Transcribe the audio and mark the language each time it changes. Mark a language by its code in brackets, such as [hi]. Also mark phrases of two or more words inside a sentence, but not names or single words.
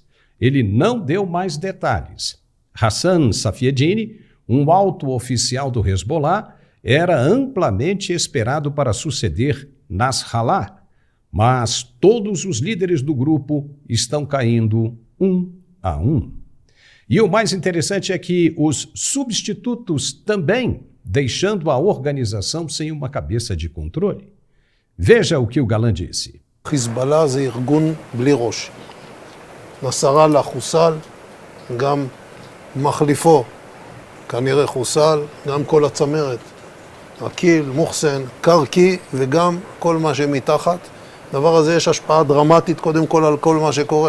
[pt] Ele não deu mais detalhes. Hassan Safieddine, um alto oficial do Hezbollah, era amplamente esperado para suceder Nasrallah, mas todos os líderes do grupo estão caindo um a um. E o mais interessante é que os substitutos também deixando a organização sem uma cabeça de controle. Veja o que o Gallant disse. [he] Hezbollah זה ארגון בלי ראש. נסראללה חוסל, גם מחליפו כנראה חוסל, גם כל הצמרת, עקיל, מוחסן, קרקי וגם כל מה שמתחת. הדבר הזה יש השפעה דרמטית קודם כל על כל מה שקורה.